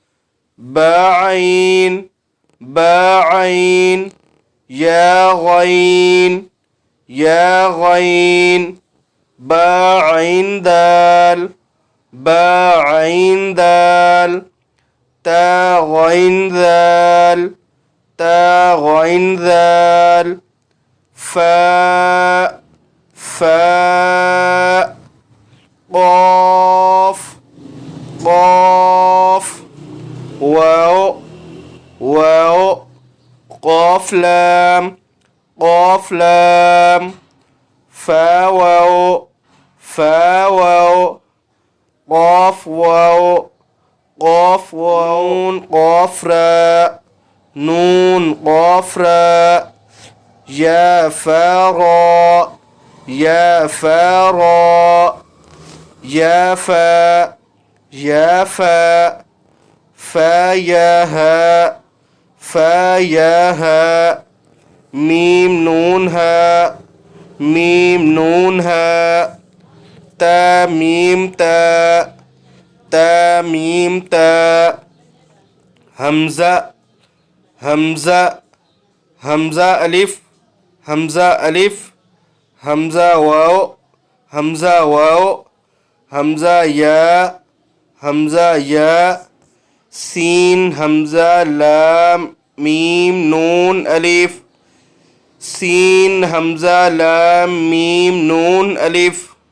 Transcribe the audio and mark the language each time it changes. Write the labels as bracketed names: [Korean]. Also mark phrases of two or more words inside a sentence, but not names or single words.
[Arabic] باعين باعين يا غين يا غين باعين دال باعين دال تا غين ذال تا غين ذال فاء فاء قاف قاف واو واو قاف لام قاف لام فا واو فا واو قاف واو قاف واو قاف راء نون قاف راء يا فاراء يا فاراء يا فا يا فا فا يا ها فا يا ها ميم نون ها ميم نون ها تا ميم تا تا ميم تا همزة همزة همزة ألف همزة ألف همزة واو همزة واو همزة يا همزة يا سين همزة لام ميم نون ألف سين همزة لام ميم نون ألف